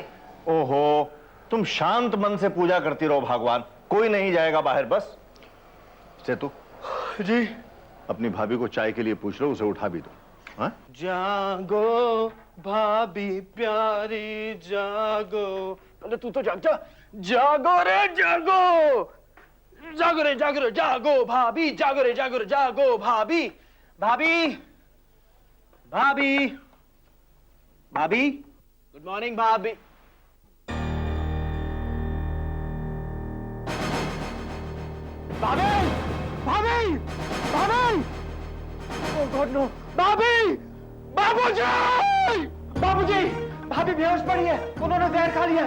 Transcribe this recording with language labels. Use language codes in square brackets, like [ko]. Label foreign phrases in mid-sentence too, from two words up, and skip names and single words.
[hi] ओहो, तुम शांत मन से पूजा करती रहो भगवान, कोई नहीं जाएगा बाहर बस। सेतु जी। अपनी भाभी को चाय के लिए पूछ लो, उसे उठा भी दो। हाँ? जागो भाभी प्यारी जागो। अरे तू तो जाग जा। जागो रे जागो, जागो रे जागो रे जागो भाभी, जागो रे जागो रे जागो भाभी। भाभी, भाभी, भाभी, [en] good morning [hi] भाभी। भाभी, भाभी, भाभी, [en] oh god no, [hi] भाभी, बाबूजी, बाबूजी, भाभी बेहोश पड़ी है, उन्होंने जहर खा लिया है।